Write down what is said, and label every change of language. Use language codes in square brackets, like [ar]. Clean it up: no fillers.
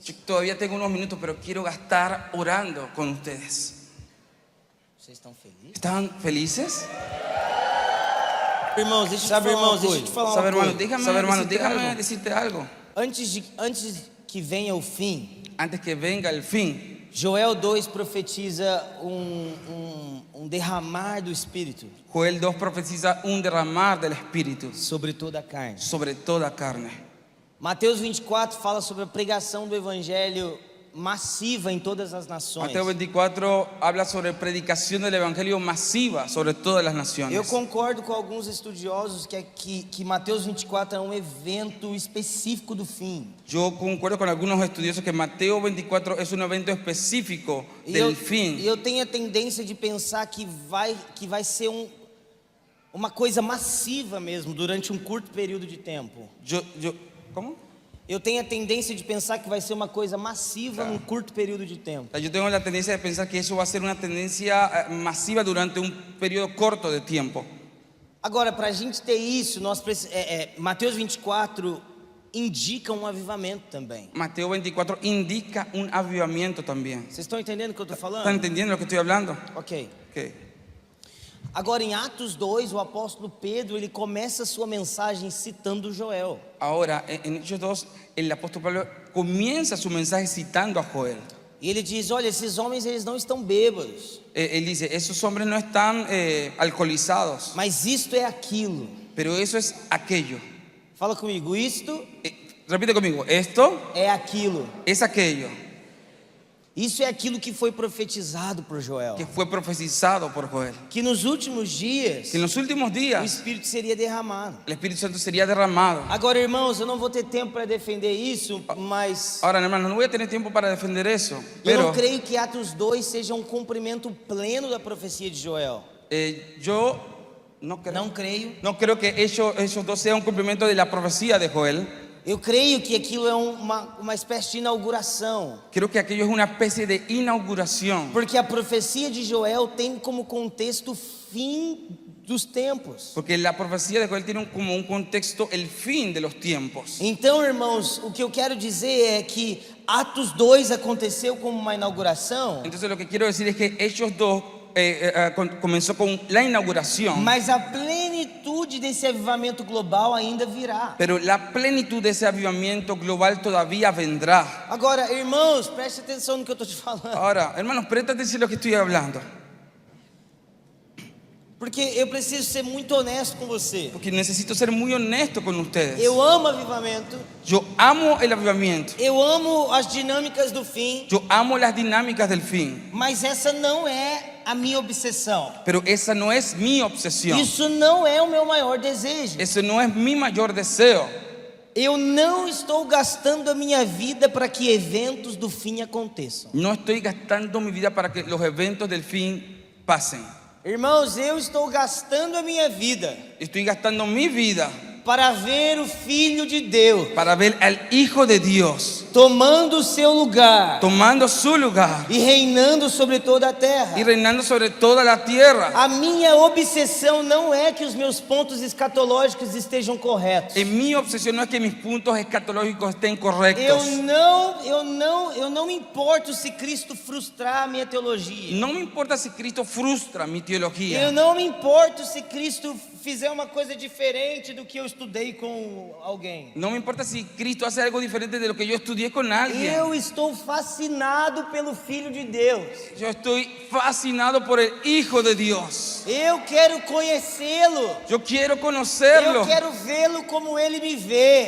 [es] Yo todavía tengo unos minutos, pero quiero gastar orando con ustedes. [pt] Vocês estão felizes? [es] ¿Están felices? [pt] Irmãos, deixa eu te falar uma [es] Sabe, hermano, [pt] coisa. [es] déjame decirte algo. [pt] Antes que venha o fim, [es] Antes que venga el fin, [pt] Joel 2 profetiza um derramar do Espírito [es] Joel 2 profetiza un derramar del Espíritu [pt] sobre toda a carne. [es] sobre toda carne. [pt] Mateus 24 fala sobre a pregação do Evangelho massiva em todas as nações. [es] Mateo 24 habla sobre predicación del Evangelio masiva sobre todas las naciones. [pt] Eu concordo com alguns estudiosos que Mateus 24 é um evento específico do fim. [es] Yo concuerdo con algunos estudiosos que Mateo 24 es un evento específico del fin. [pt] Eu tenho a tendência de pensar que vai ser uma coisa massiva mesmo durante um curto período de tempo. [es] ¿Cómo? [pt] Eu tenho a tendência de pensar que vai ser uma coisa massiva num curto período de tempo. [es] Yo tengo la tendencia de pensar que eso va a ser una tendencia masiva durante un periodo corto de tiempo. [pt] Agora, para a gente ter isso, Mateus 24 indica um avivamento também. [es] Mateo 24 indica un avivamiento también. [pt] Vocês estão entendendo o que eu estou falando? [es] ¿Están entendiendo lo que estoy hablando? [pt] Ok. [es] Okay. [pt] Agora, em Atos 2, o apóstolo Pedro, ele começa a sua mensagem citando Joel. [es] Ahora, en Hechos 2, el apóstol Pablo comienza su mensaje citando a Joel. [pt] E ele diz: olha, esses homens eles não estão bêbados, [es] Él dice, esos hombres no están alcoholizados, [pt] mas isto é aquilo. [es] pero eso es aquello. [pt] Fala comigo, isto [es] Repite conmigo, esto [pt] é aquilo. [es] es aquello [pt] Isso é aquilo que foi profetizado por Joel. [es] que fue profetizado por Joel. [pt] Que nos últimos dias [es] Que en los últimos [pt] o [es] días [pt] Espírito seria derramado. [es] el Espíritu Santo sería derramado. [pt] Agora, irmãos, eu não vou ter tempo para defender isso, mas [es] Ahora, hermano, no voy a tener tiempo para defender eso, [pt] eu [es] pero [pt] não creio que Atos 2 seja um cumprimento pleno da profecia de Joel. [es] yo no creo, [pt] Não creio. [es] no creo que esos dos sean un cumplimiento de la profecía de Joel. [pt] Eu creio que aquilo é uma espécie de inauguração. [es] Creo que aquello es una especie de inauguración. [pt] Porque a profecia de Joel tem como contexto o fim dos tempos. [es] Porque la profecía de Joel tiene como un contexto el fin de los tiempos. [pt] Então, irmãos, o que eu quero dizer é que Atos 2 aconteceu como uma inauguração, [es] Entonces lo que quiero decir es que Hechos 2 comenzó con la inauguración, [pt] mas a plenitude desse avivamento global ainda virá. [es] pero la plenitud de ese avivamiento global todavía vendrá. [pt] Agora, irmãos, preste atenção no que eu estou te falando. [es] Ahora, hermanos, presta atención a lo que estoy hablando, [pt] Porque eu preciso ser muito honesto com você. [es] porque necesito ser muy honesto con ustedes. [pt] Eu amo avivamento, [es] Yo amo el avivamiento, [pt] eu amo as dinâmicas do fim, [es] yo amo las dinámicas del fin, [pt] mas essa não é a minha obsessão. [es] pero esa no es mi obsesión, [pt] Isso não é o meu maior desejo. [es] ese no es mi mayor deseo. [pt] Eu não estou gastando a minha vida para que eventos do fim aconteçam. [es] No estoy gastando mi vida para que los eventos del fin pasen. [pt] Irmãos, eu estou gastando a minha vida [es] Estoy gastando mi vida [pt] para ver o Filho de Deus [es] para ver al Hijo de Dios [pt] tomando o seu lugar [es] tomando su lugar [pt] e reinando sobre toda a terra. [es] y reinando sobre toda la tierra. [pt] A minha obsessão não é que os meus pontos escatológicos estejam corretos. [es] En mi obsesión no es que mis puntos escatológicos estén [pt] Eu [es] correctos. [pt] não me importo se Cristo frustrar a minha teologia. [es] No me importa si Cristo frustra mi [pt] Eu [es] teología. [pt] não me importo se Cristo fizer uma coisa diferente do que eu estudei com alguém. [es] No me importa si Cristo hace algo diferente de lo que yo estudié con alguien. [pt] Eu estou fascinado pelo Filho de Deus. [es] Yo estoy fascinado por el Hijo de Dios. [pt] Eu quero conhecê-lo. [es] Yo quiero conocerlo. [pt] Eu quero vê-lo como ele me vê.